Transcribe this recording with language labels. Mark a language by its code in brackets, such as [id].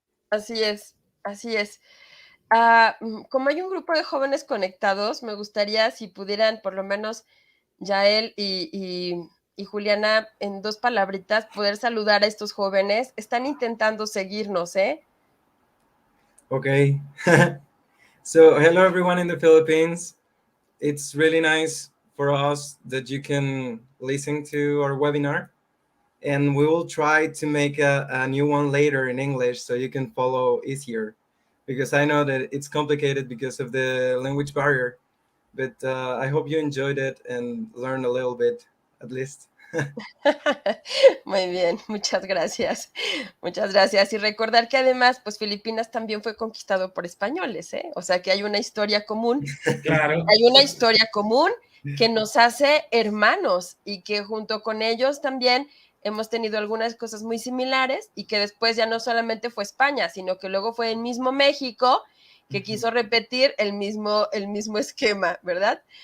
[es] Así es, así es. Como hay un grupo de jóvenes conectados, me gustaría si pudieran por lo menos Yael y Juliana en 2 palabritas poder saludar a estos jóvenes. Están intentando seguirnos, ¿eh? [en] Okay. So hello everyone in the Philippines. It's really nice for us that you can listen to our webinar, and we will try to make a new one later in English so you can follow easier, because I know that it's complicated because of the language barrier, but I hope you enjoyed it and learned a little bit at least. [es] Muy bien, muchas gracias. Muchas gracias. Y recordar que además, pues Filipinas también fue conquistado por españoles, ¿eh? O sea que hay una historia común. Claro. Hay una historia común que nos hace hermanos y que junto con ellos también hemos tenido algunas cosas muy similares y que después ya no solamente fue España, sino que luego fue el mismo México que quiso repetir el mismo esquema, ¿verdad?